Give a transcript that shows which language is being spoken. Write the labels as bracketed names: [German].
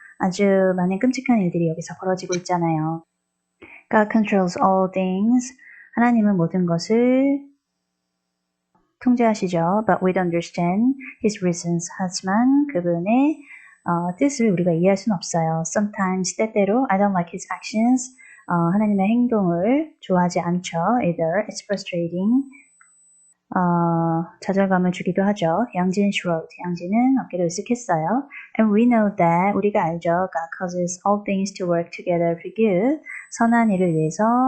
[Korean] 아주 많은 끔찍한 일들이 여기서 벌어지고 있잖아요. [English] God controls all things. [Korean] 하나님은 모든 것을 통제하시죠. [English] But we don't understand his reasons. [Korean] 하지만 그분의 뜻을 우리가 이해할 수는 없어요. [English] Sometimes, [Korean] 때때로, [English] I don't like his actions. [Korean] 하나님의 행동을 좋아하지 않죠. [English] Either it's frustrating. [Korean] 좌절감을 주기도 하죠. 양진 [English] shrugged. [Korean] 양진은 어깨를 으쓱했어요. [English] And we know that. [Korean] 우리가 알죠. [English] God causes all things to work together for good. [Korean] 선한 일을 위해서